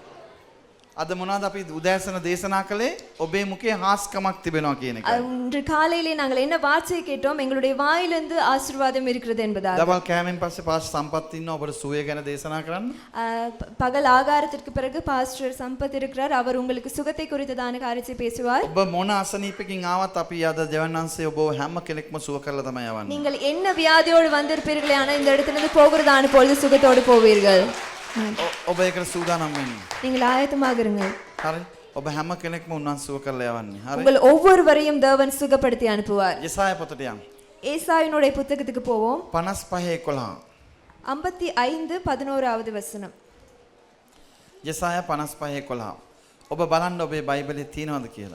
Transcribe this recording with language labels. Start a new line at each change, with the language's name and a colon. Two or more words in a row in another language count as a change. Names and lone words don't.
Sinhala: අද මොනවද අපි උදෑසන දේශනා කළේ? ඔබේ මුඛේ හාස්කමක් තිබෙනවා කියන එක.
Tamil: இன்று காலையிலே நாங்கள் என்ன வார்த்தையை கேட்டோம்? எங்களுடைய வாயிலிருந்து ஆசீர்வாதம் இருக்கிறது என்பதாக.
Sinhala: දවල් කෑමෙන් පස්සේ පාස්ටර් සම්පත් ඉන්නවා ඔබට සුවය ගැන දේශනා කරන්න.
Tamil: பகல் ஆகாரத்திற்கு பிறகு பாஸ்டர் சம்பத் இருக்கிறார், அவர் உங்களுக்கு சுகத்தை குறித்ததான காரியத்தை பேசுவார்.
Sinhala: ඔබ මොන අසනීපකින් ආවත් අපි අද දෙවන් වහන්සේ ඔබ හැම කෙනෙක්ම සුව කරලා තමයි යවන්නේ.
Tamil: நீங்கள் என்ன வியாதியோடு வந்திருப்பீர்களே ஆனால் இந்த இடத்திலிருந்து போகிறதான பொழுது சுகத்தோடு போவீர்கள்.
Sinhala: ඔබ ඒකට සූදානම් වෙන්න.
Tamil: நீங்கள் ஆயத்தமாக இருங்கள்.
Sinhala: හරි. ඔබ හැම කෙනෙක්ම උන්වහන්සේ සුව කරලා යවන්නේ. හරි.
Tamil: உங்கள் ஒவ்வொருவரையும் தேவன் சுகப்படுத்தி அனுப்புவார்.
Sinhala: යෙසාය පොතට යන්න.
Tamil: ஏசாயினுடைய புத்தகத்துக்கு போவோம். 55:11. 55:11 வசனம்.
Sinhala: යෙසාය 55:11. ඔබ බලන්න ඔබේ බයිබලයේ තියෙනවද කියලා.